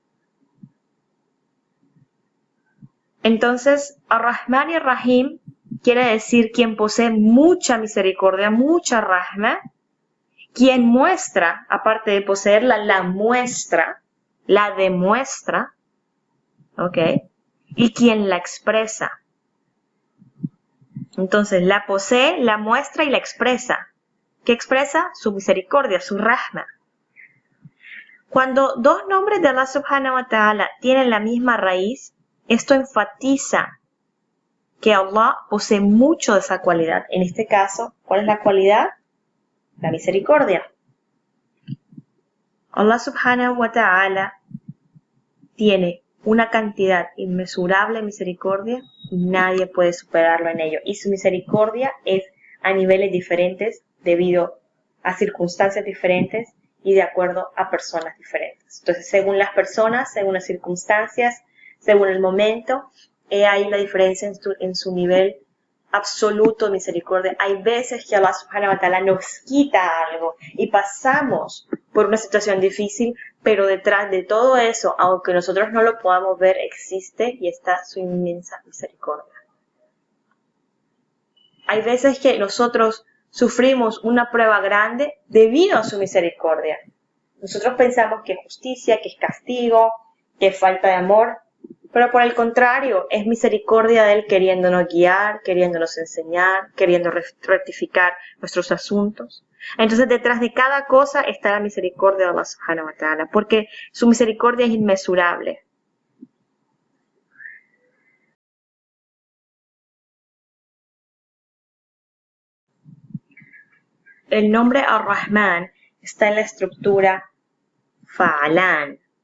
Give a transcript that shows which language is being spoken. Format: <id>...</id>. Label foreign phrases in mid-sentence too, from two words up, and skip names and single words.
<es>Entonces, Ar-Rahman y Ar-Rahim quiere decir quien posee mucha misericordia, mucha rahma, quien muestra, aparte de poseerla, la muestra, la demuestra, ¿ok? Y quien la expresa. Entonces, la posee, la muestra y la expresa. ¿Qué expresa? Su misericordia, su rahma. Cuando dos nombres de Allah</es> <ar>سبحانه وتعالى</ar> <es>tienen la misma raíz, esto enfatiza que Allah posee mucho de esa cualidad. En este caso, ¿cuál es la cualidad? La misericordia. Allah</es> <ar>سبحانه وتعالى</ar> <es>tiene una cantidad inmesurable de misericordia y nadie puede superarlo en ello. Y su misericordia es a niveles diferentes debido a circunstancias diferentes y de acuerdo a personas diferentes. Entonces, según las personas, según las circunstancias, según el momento, hay la diferencia en su nivel absoluto de misericordia. Hay veces que Allah</es> <ar>سبحانه وتعالى</ar> <es>nos quita algo y pasamos por una situación difícil, pero detrás de todo eso, aunque nosotros no lo podamos ver, existe y está su inmensa misericordia. Hay veces que nosotros sufrimos una prueba grande debido a su misericordia. Nosotros pensamos que es justicia, que es castigo, que es falta de amor, pero por el contrario, es misericordia de Él queriéndonos guiar, queriéndonos enseñar, queriendo rectificar nuestros asuntos. Entonces, detrás de cada cosa está la misericordia de Allah</es> <ar>سبحانه وتعالى,</ar> <es>porque su misericordia es inmesurable. El nombre Ar-Rahman está en la estructura Fa'alan.</es>